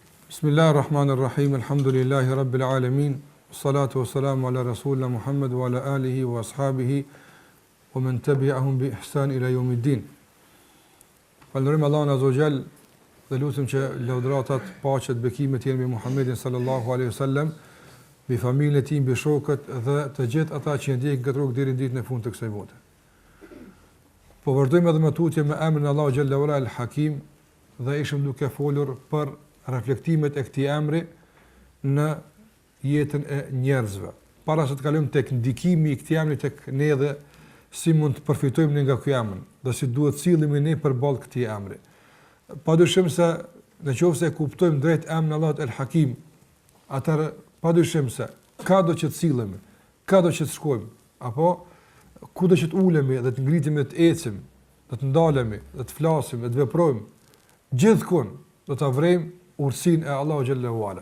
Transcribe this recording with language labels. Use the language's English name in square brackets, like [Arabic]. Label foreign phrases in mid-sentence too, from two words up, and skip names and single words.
[Arabic] بسم الله الرحمن الرحيم، الحمد لله رب العالمين، الصلاة والسلام على رسولنا محمد وعلى آله وأصحابه ومن تبعهم بإحسان إلى يوم الدين. [Albanian] Falënderojmë Allahun [Arabic] عز وجل [Albanian] dhe lutem që lavdratat, paqet, bekimet jenë me Muhammedin [Arabic] صلى الله عليه وسلم, [Albanian] me familjen e tij, me shokët dhe të gjithë ata që ndjekin këtë rrugë deri në ditën e fundit të kësaj bote. Po vazhdojmë edhe me tutje me emrin [Arabic] الله جل وعلا [Albanian] al-Hakim dhe ishim duke folur për reflektimet e këtij emri në jetën e njerëzve. Para se të kalojmë tek ndikimi i këtij emri tek ne dhe si mund të përfitojmë nga ky emër, dhe si duhet sillemi ne përballë këtij emri. Padyshim se nëse e kuptojmë drejt emrin Allahut el-Hakim, atëherë padyshim se ka do që të sillemi, ka do që të shkojmë, apo ku do që të ulemi dhe të ngritemi, të ecim, dhe të ndalemi, dhe të flasim, dhe të veprojmë, gjithkund do ta vrejmë ursinë e [Arabic] الله جل وعلا.